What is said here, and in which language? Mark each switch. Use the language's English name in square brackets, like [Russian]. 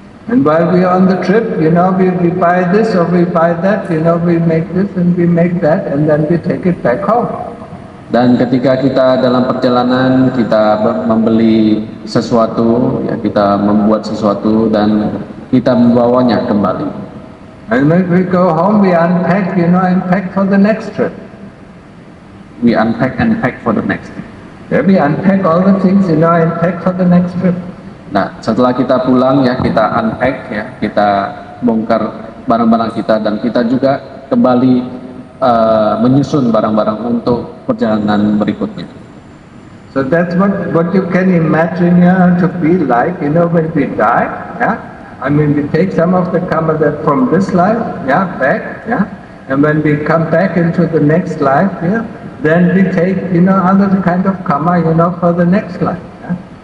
[English] And while we are on the trip, we buy this or we buy that, we make this and we make that, and then we take it back home. [Indonesian] Dan ketika kita dalam perjalanan kita membeli sesuatu, ya kita membuat sesuatu dan kita membawanya kembali. [English] And when we go home, we unpack, and pack for the next trip. We unpack and pack for the next. Yeah, we unpack all the things, and pack for the next trip. [Indonesian] Nah, setelah kita pulang ya kita unpack ya, kita bongkar barang-barang kita dan kita juga kembali menyusun barang-barang untuk perjalanan berikutnya. [English] So that's what you can imagine to be like, when we die, yeah. I mean, we take some of the karma that from this life, yeah, back, yeah, and when we come back into the next life, yeah, then we take, other kind of karma, for the next life, yeah.